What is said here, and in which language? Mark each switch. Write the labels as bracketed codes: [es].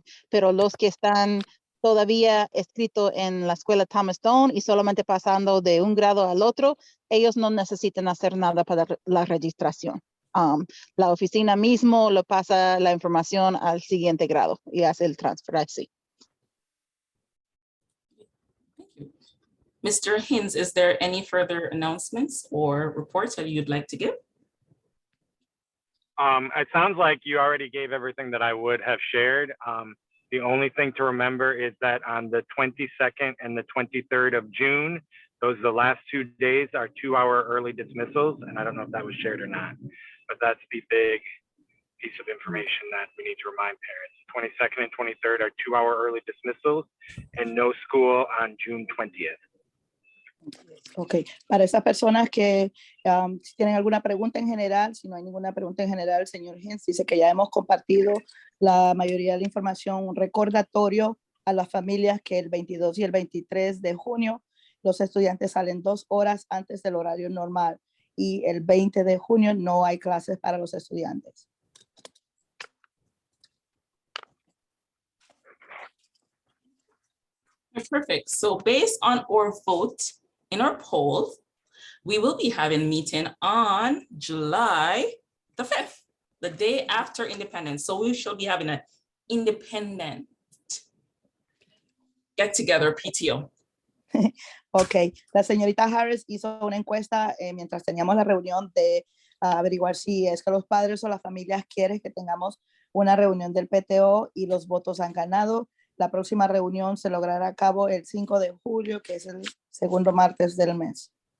[es] Pero los que están todavía escritos en la escuela Thomas Stone y solamente pasando de un grado al otro, ellos no necesitan hacer nada para la registración. La oficina mismo lo pasa la información al siguiente grado y hace el transfer así. [en] Thank you. Mr. Hinz, is there any further announcements or reports that you'd like to give? It sounds like you already gave everything that I would have shared. The only thing to remember is that on the 22nd and the 23rd of June, those are the last 2 days, are 2-hour early dismissals. And I don't know if that was shared or not, but that's the big piece of information that we need to remind parents. 22nd and 23rd are 2-hour early dismissals and no school on June 20th. [es] Ok, para esas personas que si tienen alguna pregunta en general, si no hay ninguna pregunta en general, el señor Hens dice que ya hemos compartido la mayoría de la información, un recordatorio a las familias que el 22 y el 23 de junio los estudiantes salen 2 horas antes del horario normal y el 20 de junio no hay clases para los estudiantes. [en] Perfect. So based on our vote in our poll, we will be having a meeting on July the 5th, the day after Independence. So we shall be having an independent get together PTO. [es] Ok, la señorita Harris hizo una encuesta mientras teníamos la reunión de averiguar si es que los padres o las familias quieren que tengamos una reunión del PTO y los votos han ganado. La próxima reunión se logrará a cabo el 5 de julio, que es el segundo martes del mes.